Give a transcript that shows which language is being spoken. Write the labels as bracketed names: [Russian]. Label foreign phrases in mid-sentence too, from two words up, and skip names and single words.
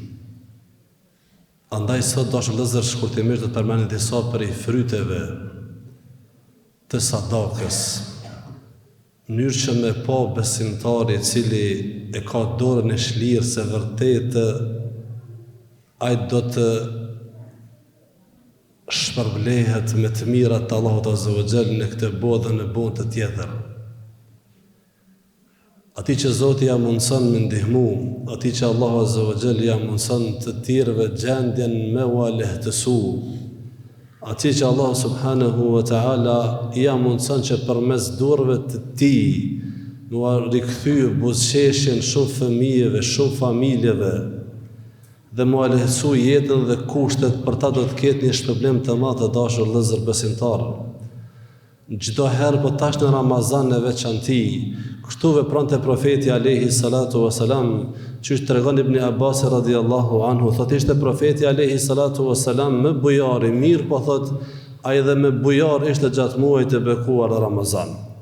[Albanian] Andaj sot dashur vëllezër shkurtimisht do të përmend disa prej fryteve të sadakës, mënyrë që me pa besimtari I cili e ka dorën e shlirë se vërtet ai do të shpërblehet me të mirat të Allahut [Arabic] عز وجل [Albanian] në këtë botë dhe në botë tjetër. Ati që Zoti ja mundson me ndihmu, ati që Allahu [Arabic] عز وجل [Albanian] ja mundson të tjerëve gjendjen me u lehtësu, ati që Allah [Arabic] سبحانه وتعالى [Albanian] ja mundson që përmes durve të tij në rikthyer buzëqeshjen shumë fëmijëve, shumë familjeve dhe mu lehtësu jetën dhe kushtet për ta do të ketë një shpërblim të madh të dashur vëllezër besimtarë. Çdo herë po tash në Ramazan në veçanti, kështu vepronte profeti [Arabic] عليه الصلاة والسلام, [Albanian] që tregon Ibn Abbas [Arabic] رضي الله عنه, [Albanian] thotë ishte profeti [Arabic] عليه الصلاة والسلام [Albanian] me bujar I mirë, po thotë ai dhe me bujar ishte gjatë muajit të bekuar Ramazan.